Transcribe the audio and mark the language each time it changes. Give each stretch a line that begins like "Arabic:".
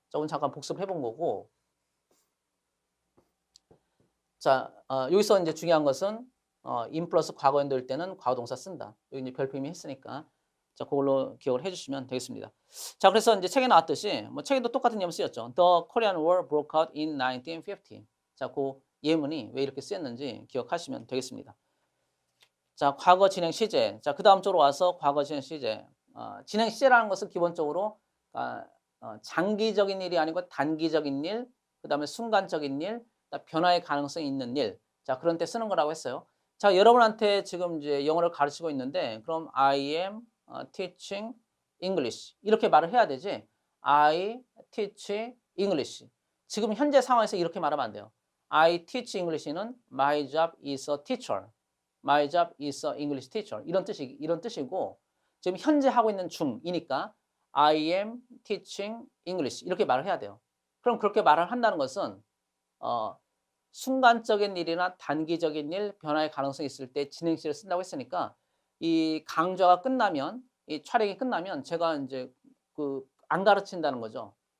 Korean: 자, 오늘 잠깐 복습해 본 거고. 자, 여기서 이제 중요한 것은 in 플러스 과거 연도일 때는 과거동사 쓴다. 여기 이제 별표 이미 했으니까. 자, 그걸로 기억을 해주시면 되겠습니다. 자, 그래서 이제 책에 나왔듯이 뭐 책에도 똑같은 예문 쓰였죠.
English: The Korean War broke out in 1950.
Korean: 자, 그 예문이 왜 이렇게 쓰였는지 기억하시면 되겠습니다. 자, 과거 진행 시제. 자, 그 다음 쪽으로 와서 과거 진행 시제. 진행 시제라는 것은 기본적으로 장기적인 일이 아니고 단기적인 일, 그 다음에 순간적인 일, 변화의 가능성이 있는 일. 자, 그런 때 쓰는 거라고 했어요. 자, 여러분한테 지금 이제 영어를 가르치고 있는데, 그럼
English: I am teaching English.
Korean: 이렇게 말을 해야 되지.
English: I teach English.
Korean: 지금 현재 상황에서 이렇게 말하면 안 돼요.
English: I teach English는 my job is a teacher. My job is a English teacher.
Korean: 이런 뜻이고, 지금 현재 하고 있는 중이니까
English: I am teaching English.
Korean: 이렇게 말을 해야 돼요. 그럼 그렇게 말을 한다는 것은, 순간적인 일이나 단기적인 일, 변화의 가능성이 있을 때 진행시를 쓴다고 했으니까, 이 강좌가 끝나면, 이 촬영이 끝나면 제가 이제 안 가르친다는 거죠.